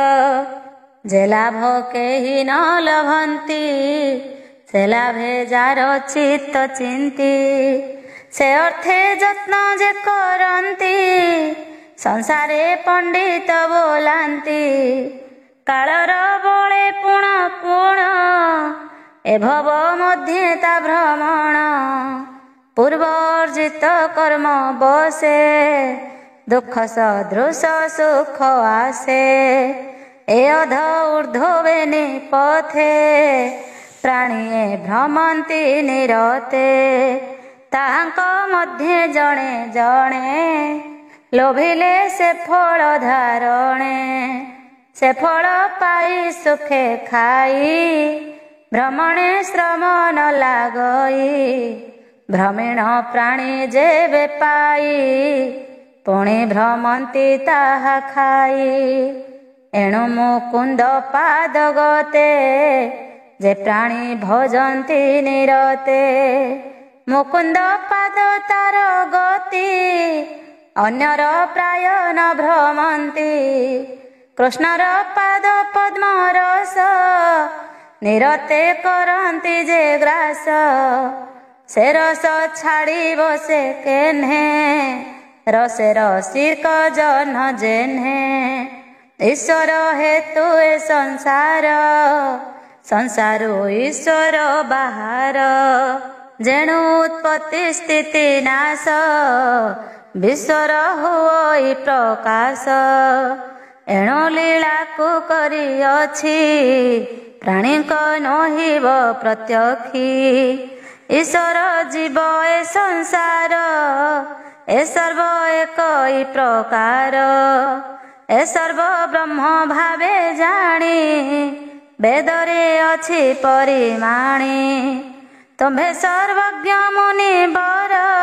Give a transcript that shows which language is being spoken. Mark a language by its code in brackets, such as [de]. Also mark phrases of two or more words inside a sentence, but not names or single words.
[or] ଯେ ଲାଭ କେହି ନ ଲଭନ୍ତି ସେ ଲାଭେ ଯାର ଚିତ୍ତ ଚିନ୍ତି ସେ ଅର୍ଥେ ଯତ୍ନ ଯେ କରନ୍ତି ସଂସାରେ ପଣ୍ଡିତ ବୋଲନ୍ତି କାଳର ବଳେ ପୁଣ ପୁଣ ଏ ଭବ ମଧ୍ୟେ ତା ଭ୍ରମଣ ପୂର୍ବାର୍ଜିତ କର୍ମ ବଶେ ଦୁଃଖ ସଦୃଶ ସୁଖ ଆସେ ଏ ଅଧ ଊର୍ଦ୍ଧ୍ୱେ ନିପଥେ ପ୍ରାଣୀଏ ଭ୍ରମନ୍ତି ନିରତେ ତାହାଙ୍କ ମଧ୍ୟେ ଜଣେ ଜଣେ ଲୋଭିଲେ ସେ ଫଳ ଧାରଣେ ସେ ଫଳ ପାଇ ସୁଖେ ଖାଇ ଭ୍ରମଣେ ଶ୍ରମ ନ ଲାଗଇ ଭ୍ରମୀଣ ପ୍ରାଣୀ ଯେବେ ପାଇ ପୁଣେ ଭ୍ରମନ୍ତି ତାହା ଖାଇ ଏଣୁ ମୁକୁନ୍ଦ ପାଦ ଗତେ ଯେ ପ୍ରାଣୀ ଭଜନ୍ତି ନିରତେ ମୁକୁନ୍ଦ ପାଦ ତାର ଗତି ଅନ୍ୟର ପ୍ରାୟ ନ ଭ୍ରମନ୍ତି କୃଷ୍ଣର ପାଦ ପଦ୍ମ ରସ ନିରତେ କରନ୍ତି ଯେ ଗ୍ରାସ ସେ ରସ ଛାଡ଼ି ବସେ କେନ୍ହେ ରସେ ରସିକ ଜନ ଯେନ୍ହେ ଈଶ୍ୱର ହେତୁ ଏ ସଂସାର ସଂସାରୋ ଈଶ୍ୱର ବାହାର ଯେଣୁ ଉତ୍ପତ୍ତି ସ୍ଥିତି ନାଶ ବିଶ୍ୱର ହୁଇ ପ୍ରକାଶ ଏଣୁ ଲୀଳା କୋ କରି ଅଛି ପ୍ରାଣୀ କୋ ନହିବ ପ୍ରତ୍ୟକ୍ଷୀ ଈଶ୍ୱର ଜୀବ ଏ ସଂସାର ଏ ସର୍ବ ଏକ ହିଁ ପ୍ରକାର ଏ ସର୍ବ ବ୍ରହ୍ମ ଭାବେ ଜାଣି ବେଦରେ ଅଛି ପରିମାଣି ତୁମ୍ଭେ ସର୍ବଜ୍ଞ ମୁନି ବର